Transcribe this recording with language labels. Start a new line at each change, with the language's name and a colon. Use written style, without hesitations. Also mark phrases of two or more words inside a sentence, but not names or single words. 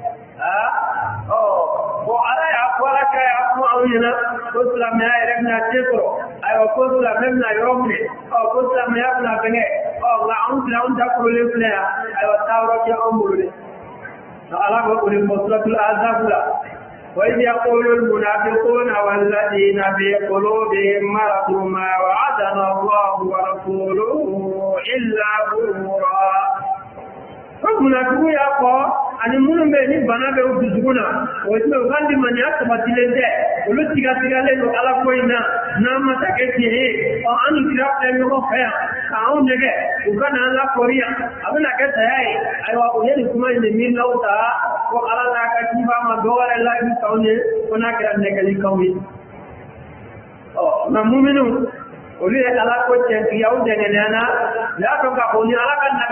Bambara: ko ala y'a fɔ ala cɛ y'a fɔ anw ɲɛna ko silamɛya yɛrɛ bɛna se sɔrɔ ayiwa ko silamɛ bɛna yɔrɔ minɛ ko silamɛya bɛna fɛngɛ nka anw filɛ anw dakorolen filɛ yan ayiwa taa yɔrɔ tɛ anw bolo dɛ ala ko o de fɔ suratul ahzab la
Arabic: وإذ يقول المنافقون والذين في قلوبهم مرض ما وعدنا الله ورسوله إلا غرورا المنافقون يقول
Bambara: ani minnu bɛ ni bana bɛ u dusukun na o ye u ka limaniya sabatilen tɛ olu sigasigalen don ala ko in na n'an ma ta kɛ tiɲɛ ye an ni kira filɛ ɲɔgɔn fɛ yan k'anw nɛgɛ u ka n'an lakɔri yan a bɛna kɛ saya ye ayiwa u ye nin kuma in de miirinaw ta ko ala n'a ka ciba ma dɔ wɛrɛ layidu t'anw ye ko n'a kɛra nɛgɛlikaw ye nka muminu olu ye ala ko cɛntigiya u dɛngɛniyana u y'a dɔn k'a fɔ ni ala ka nabi